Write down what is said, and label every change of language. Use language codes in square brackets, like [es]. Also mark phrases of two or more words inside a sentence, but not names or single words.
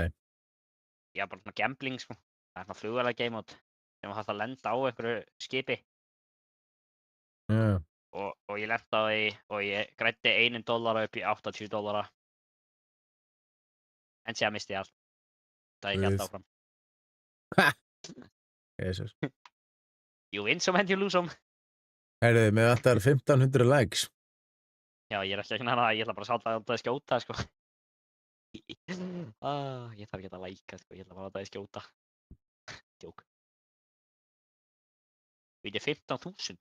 [is] Ég var bara svona gambling, sko. Það er svona flugvélar [en] game mode [is] sem hægt að lenda á einhverju skipi. Já. Og ég lenti á því og ég græddi $1 upp í $80. En síðan misti ég allt. Það ég gæti áfram. [en] Jesus. You win some and you lose some. [is] Herðu, með þetta er 1500 likes. Já, ég er ekki að hana, ég ætla bara að sáta að skjóta, sko. Ég þarf ekki að læka, sko, ég ætla bara að skjóta. Djók. Við erum 15.000.